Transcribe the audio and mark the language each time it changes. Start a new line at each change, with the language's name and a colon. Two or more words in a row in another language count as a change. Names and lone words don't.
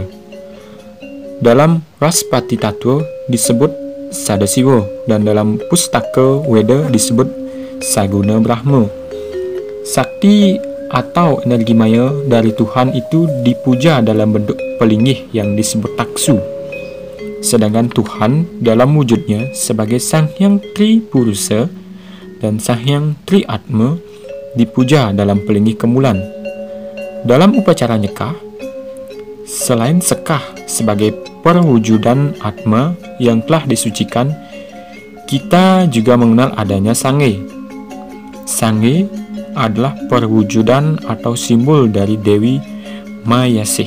Indonesian: Dalam Raspati Tattwa disebut Sadasiwa, dan dalam Pustaka Weda disebut Saguna Brahma. Sakti atau energi maya dari Tuhan itu dipuja dalam bentuk pelingih yang disebut taksu. Sedangkan Tuhan dalam wujudnya sebagai Sang Hyang Tripurusa dan Sang Hyang Triatma dipuja dalam pelingih kemulan. Dalam upacara nyekah, selain sekah sebagai perwujudan Atma yang telah disucikan, kita juga mengenal adanya Sange. Sange adalah perwujudan atau simbol dari Dewi Mayasih.